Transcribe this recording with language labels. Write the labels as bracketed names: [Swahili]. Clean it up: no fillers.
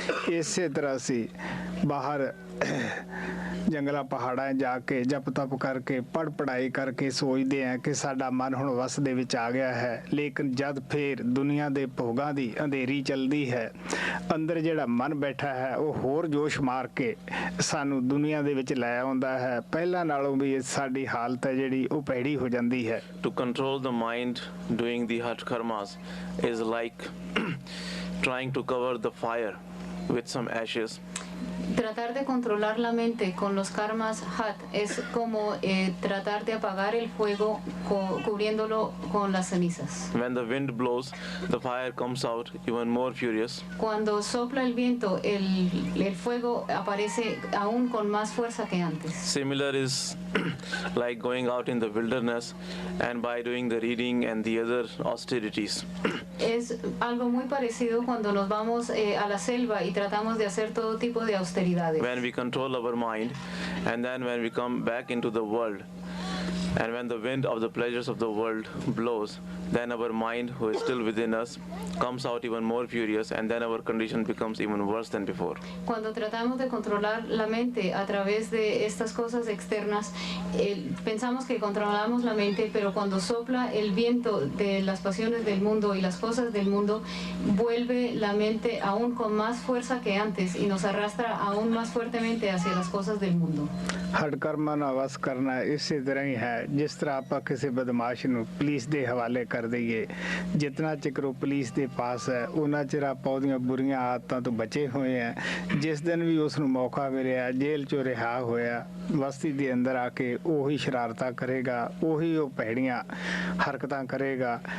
[Punjabi] ਇਸੇ ਤਰ੍ਹਾਂ ਅਸੀਂ ਬਾਹਰ ਜੰਗਲਾਂ ਪਹਾੜਾਂ ਜਾ ਕੇ ਜਪ ਤਪ ਕਰਕੇ ਪੜ੍ਹਾਈ ਕਰਕੇ ਸੋਚਦੇ ਹਾਂ ਕਿ ਸਾਡਾ ਮਨ ਹੁਣ ਵਸ ਦੇ ਵਿੱਚ ਆ ਗਿਆ ਹੈ, ਲੇਕਿਨ ਜਦ ਫੇਰ ਦੁਨੀਆ ਦੇ ਭੋਗਾਂ ਦੀ ਅੰਧੇਰੀ ਚੱਲਦੀ ਹੈ ਅੰਦਰ ਜਿਹੜਾ ਮਨ ਬੈਠਾ ਹੈ ਉਹ ਹੋਰ ਜੋਸ਼ ਮਾਰ ਕੇ ਸਾਨੂੰ ਦੁਨੀਆ ਦੇ ਵਿੱਚ ਲੈ ਆਉਂਦਾ ਹੈ। ਪਹਿਲਾਂ ਨਾਲੋਂ ਵੀ ਸਾਡੀ ਹਾਲਤ ਹੈ ਜਿਹੜੀ ਉਹ ਭੈੜੀ ਹੋ ਜਾਂਦੀ ਹੈ। [English] To control the mind doing the hot karmas is like trying to cover the fire with some ashes. [Spanish] Tratar de controlar la mente con los karmas hat es como tratar de apagar el fuego cubriéndolo con las cenizas. [English] When the wind blows, the fire comes out even more furious. [Spanish] Cuando sopla el viento, el fuego aparece aún con más fuerza que antes. [English] Similar is like going out in the wilderness and by doing the reading and the other austerities. [Spanish] Es algo muy parecido cuando nos vamos a la selva y tratamos de hacer todo tipo de austeridades. [English] When we control our mind and then when we come back into the world and when the wind of the pleasures of the world blows, then our mind who is still within us comes out even more furious and then our condition becomes even worse than before. [Spanish] Cuando tratamos de controlar la mente a través de estas cosas externas, pensamos que controlamos la mente, pero cuando sopla el viento de las pasiones del mundo y las cosas del mundo, vuelve la mente aún con más fuerza que antes y nos arrastra aún más fuertemente hacia las cosas del mundo. [Punjabi] ਹਟ ਕਰਮਾਂ ਨਾਲ ਵਸ ਕਰਨਾ ਇਸੇ ਤਰ੍ਹਾਂ ਹੀ ਹੈ ਜਿਸ ਤਰ੍ਹਾਂ ਆਪਾਂ ਕਿਸੇ ਬਦਮਾਸ਼ ਨੂੰ ਪੁਲਿਸ ਦੇ ਹਵਾਲੇ ਕਰ ਦਈਏ। ਜਿਤਨਾ ਚਿਰ ਉਹ ਪੁਲਿਸ ਦੇ ਪਾਸ ਹੈ ਉਹਨਾਂ ਚਿਰ ਆਪਾਂ ਉਹਦੀਆਂ ਬੁਰੀਆਂ ਆਦਤਾਂ ਤੋਂ ਬਚੇ ਹੋਏ ਆ। ਜਿਸ ਦਿਨ ਵੀ ਉਸ ਨੂੰ ਮੌਕਾ ਮਿਲਿਆ ਜੇਲ੍ਹ ਚੋਂ ਰਿਹਾ ਹੋਇਆ ਬਸਤੀ ਦੇ ਅੰਦਰ ਆ ਕੇ ਉਹੀ ਸ਼ਰਾਰਤਾਂ ਕਰੇਗਾ, ਉਹੀ ਉਹ ਭੈੜੀਆਂ ਹਰਕਤਾਂ ਕਰੇਗਾ।